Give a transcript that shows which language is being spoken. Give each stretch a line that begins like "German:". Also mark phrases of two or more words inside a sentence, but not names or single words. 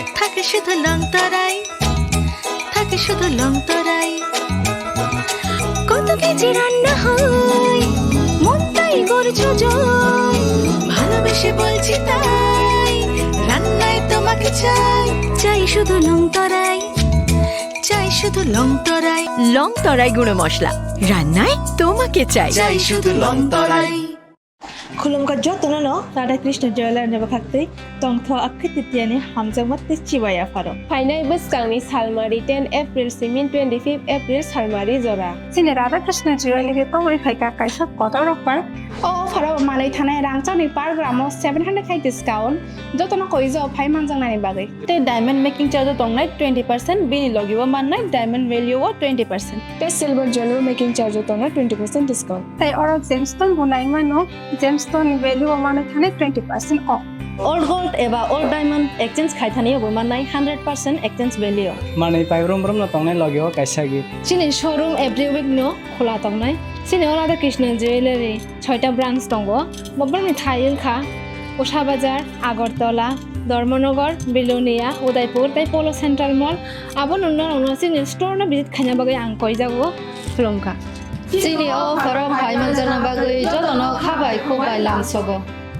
Bangla: থাকে শুধু লং তরাই কত কেজি রান্না হয় মন তাই করছো জয় ভালোবেসে বলছি তাই রান্নায় তোমাকে চাই শুধু লং তরাই লং তরাই গুঁড়ো মশলা রান্নায় তোমাকে চাই শুধু লং তরাই
Kok Borok: Khwlaijakmano Radha Krishna Jewelry Yapharkha tongtho akhititiani hamjangmat chiwaya faro Phainai bwskangni salmari 10 April simin 25 April salmari jora Sini Radha Krishna Jewelry tongri phaika kaisa kotor offer o faro malai thanai rangchani
English: per gram
Kok Borok: 700 khai discount jotono koijo phai manjangnani bagai te diamond
English: making charge
Kok Borok: tongnai 20% bini logibo mannai
English: diamond value
Kok Borok: o 20% te
English: silver jewelry making charge
Kok Borok: tongnai 20% discount tai oro gemstone bunai mano
English: gemstone value
Kok Borok: mane thane 20% off
English: old gold
Kok Borok: eba
English: old diamond exchange
Kok Borok: khai thani obo mannai 100%
English: exchange value
Kok Borok: manai pairom na tongnai logio kaisa gi sini showroom
English: every week
Kok Borok: no khola tongnai sini Radha Krishna Jewelry 6ta branch tongo bobani thail kha Usha Bazar Agartala Dharmanagar Bilonia Udaipur tai Polo Central Mall abon unna sini store na visit khanya bagai ang koi jago Phurwngka Sini o faro phai manjana bagai jodono khabai khobai lamsogo